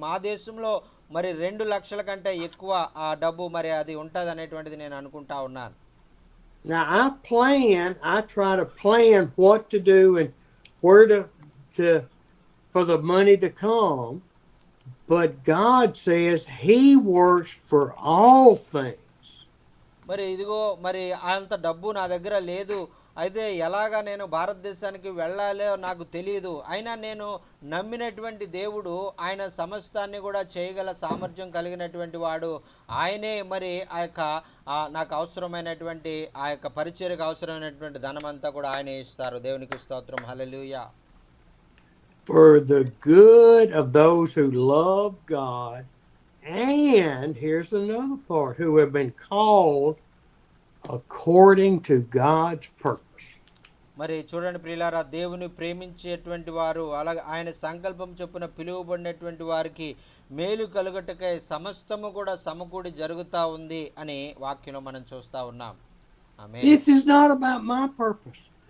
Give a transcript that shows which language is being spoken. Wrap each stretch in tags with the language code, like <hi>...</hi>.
<te>మా దేశంలో మరి 2 లక్షల కంటే ఎక్కువ ఆ డబ్బు మరి అది ఉంటుంది అనేటువంటిది నేను అనుకుంటా ఉన్నాను.</te> <en>Now I try to plan what to do and where to for the money to come, but God says He works for all things.</en> <te>మరి ఇదిగో మరి అంత డబ్బు నా దగ్గర లేదు, అయితే ఎలాగా నేను భారతదేశానికి వెళ్ళాలో నాకు తెలియదు, అయినా నేను నమ్మినటువంటి దేవుడు ఆయన సమస్తాన్ని కూడా చేయగల సామర్థ్యం కలిగినటువంటి వాడు. ఆయనే మరి నాకు అవసరమైనటువంటి ఆ యొక్క పరిచర్యకు అవసరమైనటువంటి ధనమంతా కూడా ఆయనే ఇస్తారు. దేవునికి స్తోత్రం. హల్లెలూయా.</te> <en>For the good of those who love God, and here's another part, who have been called according to God's purpose.</en> <te>మరి చూడండి ప్రియులారా, దేవుని ప్రేమించేటువంటి వారు, అలాగే ఆయన సంకల్పం చొప్పున పిలువబడినటువంటి వారికి మేలు కలుగుటకై సమస్తము కూడా సమకూడి జరుగుతూ ఉంది అని వాక్యంలో మనం చూస్తూ ఉన్నాం. ఆమేన్.</te> <en>This is not about my purpose.</en>